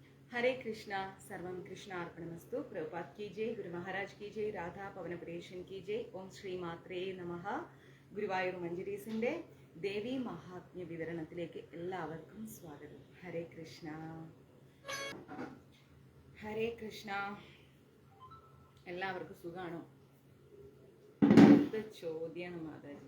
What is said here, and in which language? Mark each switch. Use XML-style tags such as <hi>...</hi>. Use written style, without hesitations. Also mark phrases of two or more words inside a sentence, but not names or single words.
<sa>हरे कृष्णा सर्वम कृष्ण अर्पणमस्तु।</sa> <hi>प्रभुपाद की जय, गुरु महाराज की जय, राधा പവനപുരേശൻ की जय।</hi> <sa>ഓം ശ്രീ മാത്രേ നമഃ।</sa> <ml>ഗുരുവായൂർ മഞ്ജരീസിന്റെ ദേവി മഹാത്മ്യ വിവരണത്തിലേക്ക് എല്ലാവർക്കും സ്വാഗതം. ഹരേ കൃഷ്ണ ഹരേ കൃഷ്ണ. എല്ലാവർക്കും സുഖാണോ? എന്ത് ചോദ്യമാണ് മാതാജി?</ml>